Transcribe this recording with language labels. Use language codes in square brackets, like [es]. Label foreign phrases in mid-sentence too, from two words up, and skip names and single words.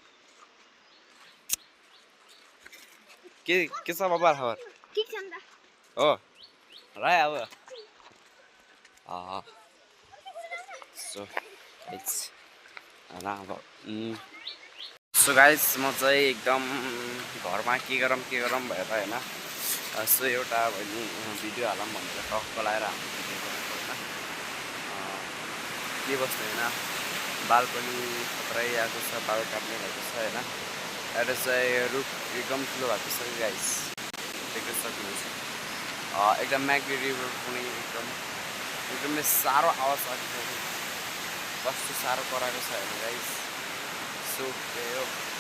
[en] কি কি সব আবার হওয়ার ঠিক চন্দা ও রাই আও so it's [ne] अब [en] so guys [ne] म चाहिँ एकदम घरमा के गरौँ भएर हैन सो एउटा भिडियो हालौँ भनेर टक्क लाएर हामी भिडियो बनाएको हैन के बस्नु हैन बाल पनि खतरै आएको छ बाल काट्ने भएको छ हैन एउटा चाहिँ रुख एकदम ठुलो भएको छ गाइस देख्न सक्नुहुन्छ एकदम म्याग्री रिभर पनि एकदमै साह्रो आवाज आएको छ कस्तो साह्रो कराएको छ हैन गाइस सो त्यही हो